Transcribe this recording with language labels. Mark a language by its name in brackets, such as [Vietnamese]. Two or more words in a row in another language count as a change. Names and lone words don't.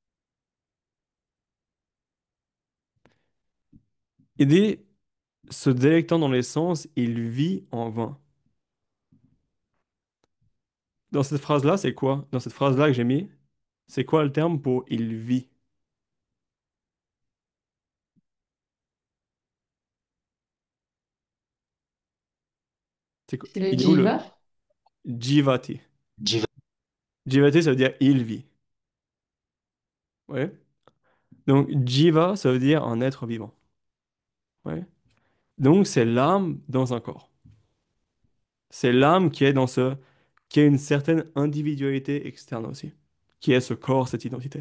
[French] Il dit, se délectant dans les sens, il vit en vain. Dans cette phrase-là, c'est quoi? Dans cette phrase-là que j'ai mis, c'est quoi le terme pour il vit? C'est le Il est où le jiva? jivati? Jiva. Jivati, ça veut dire il vit. Ouais. Donc jiva, ça veut dire un être vivant. Ouais. Donc c'est l'âme dans un corps. C'est l'âme qui est qui a une certaine individualité externe aussi, qui est ce corps, cette identité.